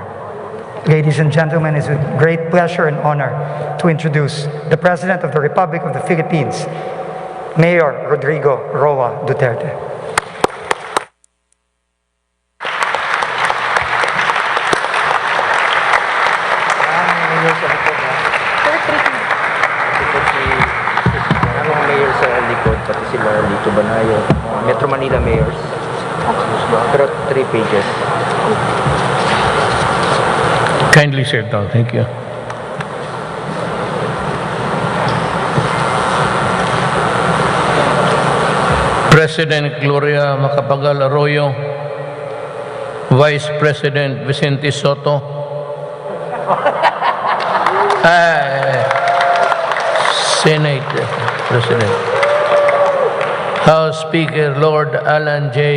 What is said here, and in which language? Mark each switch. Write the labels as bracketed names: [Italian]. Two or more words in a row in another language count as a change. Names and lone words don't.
[English] Ladies and gentlemen, it's with great pleasure and honor to introduce the President of the Republic of the Philippines, Mayor Rodrigo Roa Duterte. [Filipino] Mayor sa likod, pati sila Lito Banayo, Metro Manila mayors. Pero 3 pages. [English] Kindly sit down. Thank you. President Gloria Macapagal Arroyo, Vice President Vicente Soto, Senate President, House Speaker Lord Alan J.